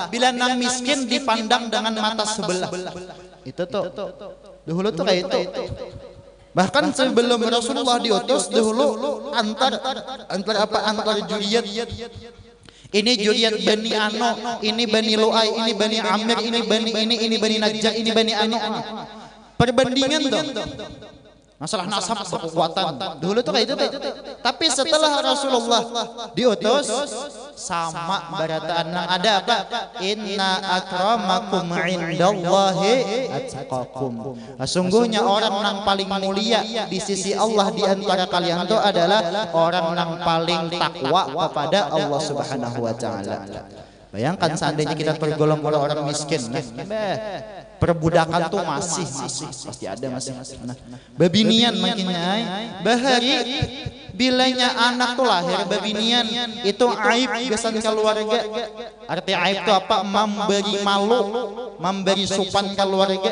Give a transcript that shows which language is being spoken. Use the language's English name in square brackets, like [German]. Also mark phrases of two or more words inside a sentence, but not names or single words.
[Indonesian] Bila nang miskin dipandang dengan mata sebelah. Itu tuh. Dahulu tuh kayak itu. Bahkan sebelum Rasulullah diutus dahulu antar juriat. Ini juriat Bani Ano, ini Bani Lu'ay, ini Bani Amir, ini Bani Najjar, ini Bani Ano. Perbandingan tuh. Masalah nasab kekuatan. Dulu tuh kayak itu tuh. Tapi setelah Rasulullah diutus sama barataan ada apa? [Arabic] Inna akramakum indallahi atqakum. [Indonesian] Sesungguhnya orang yang paling mulia di sisi Allah di antara kalian itu adalah orang yang paling takwa kepada Allah [Arabic] Subhanahu wa taala. [Indonesian] Bayangkan seandainya kita tergolong orang miskin, perbudakan tuh masih pasti ada masih. Babinian makinnya bahari bilanya anak tuh lahir babinian itu aib besan keluarga. Arti aib itu apa? Memberi malu, memberi sopan keluarga.